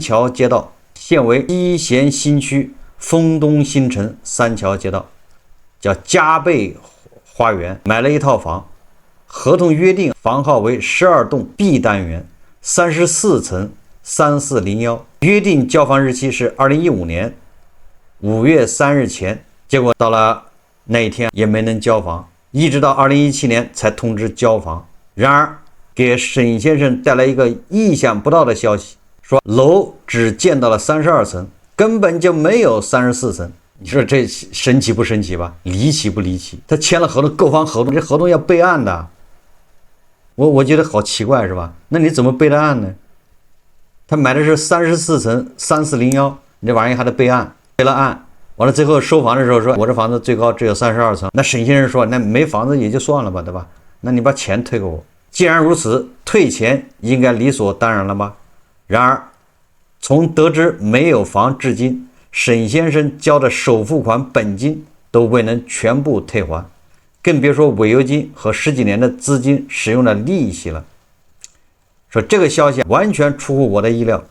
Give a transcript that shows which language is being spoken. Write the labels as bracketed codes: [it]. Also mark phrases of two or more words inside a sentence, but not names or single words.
[zh] 橋街道，現為西咸新區豐東新城三橋街道，叫嘉貝花園，買了一套房，合同約定房號為12棟 B 單元，34層3401，約定交房日期是2015年5月3日前，結果到了那一天也沒能交房，一直到2017年才通知交房。然而給沈先生帶來一個意想不到的消息，說樓只建到了32層，根本就沒有34層。你說這神奇不神奇吧？離奇不離奇？他簽了合同，購房合同，這合同要備案的。我覺得好奇怪是吧？那你怎麼備的案呢？他買的是34層3401，你這玩意兒還得備案，備了案完了最後收房的時候說，我這房子最高只有32層。那沈先生說，那沒房子也就算了吧，对吧？那你把錢退给我。既然如此，退錢應該理所當然了吧？然而，從得知沒有房至今，沈先生交的首付款本金都未能全部退還，更別說違約金和10幾年的資金使用的利息了。說這個消息完全出乎我的意料。